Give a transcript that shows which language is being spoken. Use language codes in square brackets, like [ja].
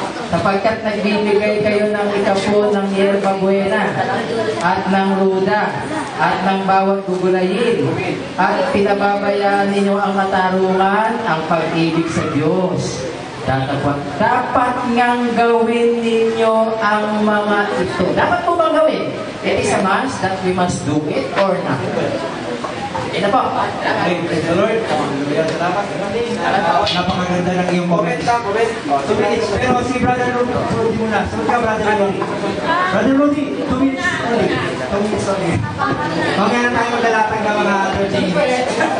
[tl] Sapagkat nagbibigay kayo ng ikapo ng yerba buena at ng ruda at ng bawat gugulayin at pinababayaan ninyo ang katarungan, ang pag-ibig sa Diyos. Dapat ngang gawin ninyo ang mga ito. Dapat po bang gawin? [en] It is a must that we must do it or not. [tl] Ito po. [en] Praise the Lord. [tl] Salamat. Napakaganda ng iyong comment. 2 minutes. Pero si Brother Rudy muna. Sabi ka, Brother Rudy. [en] Brother Rudy, 2 minutes only. 2 minutes only. [tl] Mamaya na tayo maglalatag ng mga 30 minutes.